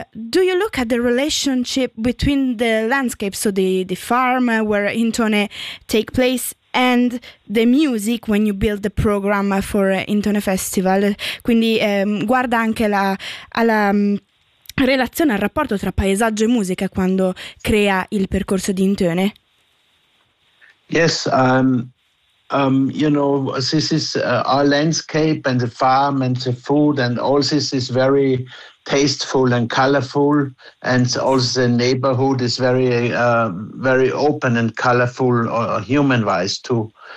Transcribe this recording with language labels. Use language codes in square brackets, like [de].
[en] Do you look at the relationship between the landscape, so the farm where Interne take place, and the music when you build the program for Interne Festival? [it] Quindi guarda anche alla relazione, al rapporto tra paesaggio e musica quando crea il percorso di Interne? [en] Yes, this is our landscape and the farm and the food, and all this is very tasteful and colorful, and also the neighborhood is very very open and colorful human wise too.